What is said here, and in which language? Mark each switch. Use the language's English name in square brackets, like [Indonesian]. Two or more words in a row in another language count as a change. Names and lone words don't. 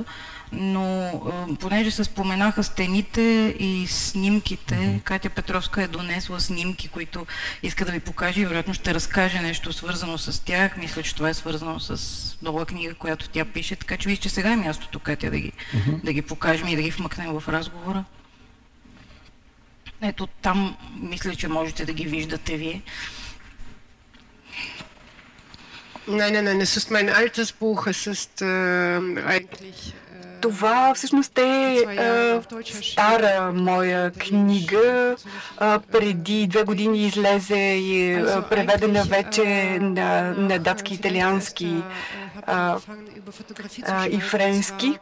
[Bulgarian] Но понеже се споменаха стените и снимките, Катя Петровска е донесла снимки, които иска да ви покаже и вероятно ще разкаже нещо свързано с тях. Мисля, че това е свързано с нова книга, която тя пише, така че вижте сега е мястото, Катя, да ги покажем и да ги вмъкнем в разговора. Ето там мисля, че можете да ги виждате вие. [German] Nein, es ist mein altes Buch. Es ist eigentlich... [Bulgarian] Това всъщност е стара моя книга. Преди 2 години излезе и преведена вече на датски, италиански и френски.